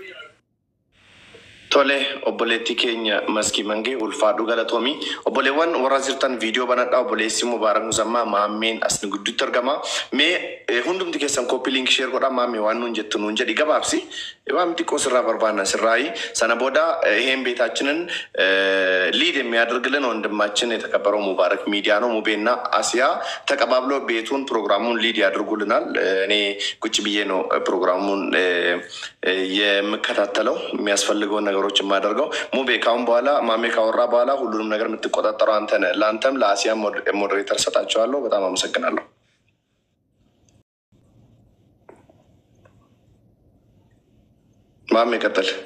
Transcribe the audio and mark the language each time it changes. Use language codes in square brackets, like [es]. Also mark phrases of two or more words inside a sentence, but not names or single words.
[om] Tole obboleetti keenya maskii mangee ulfaadhu galatoomii obboleewwan warra jirtan viidiyoo banadhaa obboleessi Mubaarak Muzammaa maammeen asni gidduutti argama mee hundumti keessan [en] koppii liink sheer [om] godhaa maammee waan nuun jettu nuun jedhi gabaabsi waan xiqqoo sirraa barbaanna sirraayi sana booda [am] ይሄን ቤታችንን ሊድ የሚያደርግልን ወንድማችን የተከበረው ሙባረክ ሚዲያ ነው ሙቤና አሲያ ተቀባብለው ቤቱን ፕሮግራሙን ሊድ ያድርጉልናል እኔ ቁጭ ብዬ ነው ፕሮግራሙን የምከታተለው የሚያስፈልገው ነገሮች ማደርገው ሙቤ ካሁን በኋላ ማሜ ካወራ በኋላ ሁሉንም ነገር የምትቆጣጠረው አንተ ነህ ላንተም ለአሲያ ሞዴሬተር ሰጣቸዋለሁ በጣም አመሰግናለሁ ማሜ ቀጥል